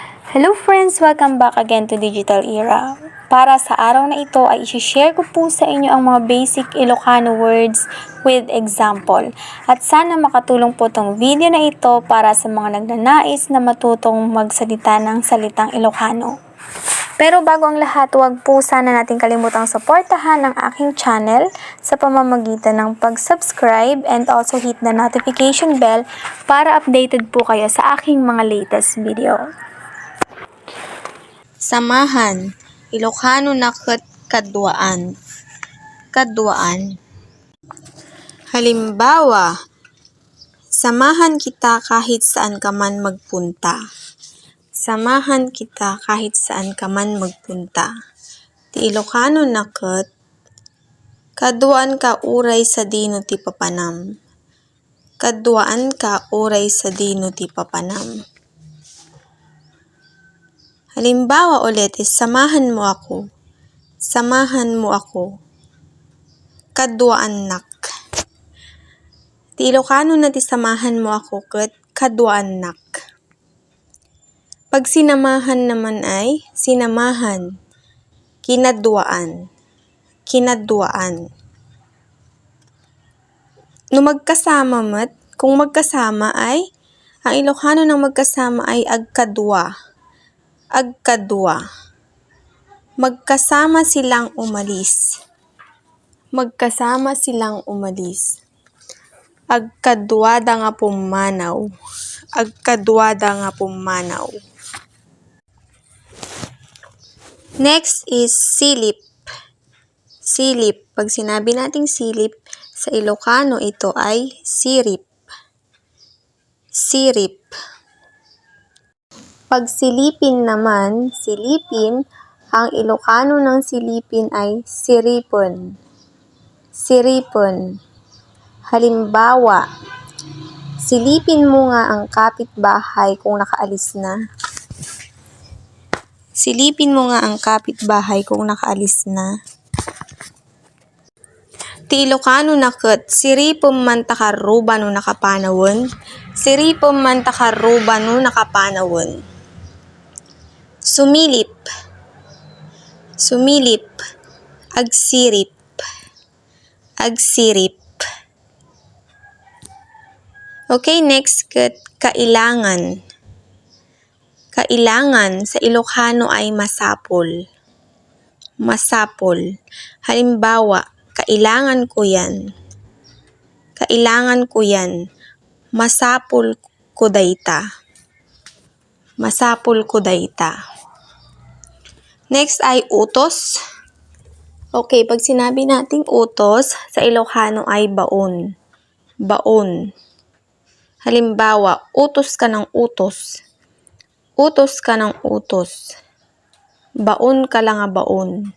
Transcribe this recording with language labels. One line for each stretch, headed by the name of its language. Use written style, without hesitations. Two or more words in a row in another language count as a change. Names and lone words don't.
English: Hello friends! Welcome back again to Digital Era.
Filipino: Para sa araw na ito ay isi-share ko po sa inyo ang mga
English: basic Ilocano words with example.
Filipino: At sana makatulong po tong video na ito para sa mga nagnanais na matutong magsalita ng salitang Ilocano. Pero bago ang lahat, huwag po sana natin kalimutang suportahan ang aking channel sa pamamagitan ng pag-subscribe
English: and also hit the notification bell
Filipino: para updated po kayo sa aking mga
English: latest video.
Filipino: Samahan, Ilocano na kadwaan. Kadwaan. Halimbawa, samahan kita kahit saan ka man magpunta. Samahan kita kahit saan ka man magpunta.
Iloko: Ti Ilocano na kadwaan ka uray sa dino ti papanam. Kadwaan ka uray sa dino ti papanam.
Filipino: Halimbawa ulit is samahan mo ako. Samahan mo ako.
Iloko: Kadwaan nak. Ti Ilocano na ti
Filipino: samahan mo ako
Iloko: kadwaan nak.
Filipino: Pag sinamahan naman ay sinamahan.
Iloko: Kinadwaan. Kinadwaan.
Filipino: No magkasama mat, kung magkasama ay, ang Ilocano ng magkasama ay agkadwa. Agkadwa. Magkasama silang umalis. Magkasama silang umalis.
Iloko: Agkadwada nga pumanaw. Agkadwada nga pumanaw.
English: Next is silip.
Filipino: Silip. Pag sinabi nating silip, sa Ilocano ito ay sirip. Sirip. Pag silipin naman, silipin, ang Ilocano ng silipin ay siripon. Siripon. Halimbawa, silipin mo nga ang kapitbahay kung nakaalis na. Silipin mo nga ang kapitbahay kung nakaalis na.
Iloko: Ti Ilocano na siripom man takaruba no nakapanawon. Siripom man takaruba no nakapanawon.
Filipino: Sumilip. Sumilip.
Iloko: Agsirip. Agsirip.
English: Okay, next, kailangan.
Filipino: Kailangan sa Ilocano ay masapol. Masapol. Halimbawa, kailangan ko yan. Kailangan ko yan.
Iloko: Masapol ko dayta. Masapol ko dayta.
Filipino: Next ay utos. Okay, pag sinabi nating utos, sa Ilocano ay baon. Baon. Halimbawa, utos ka ng utos. Utos ka ng utos.
Iloko: Baon ka lang nga baon.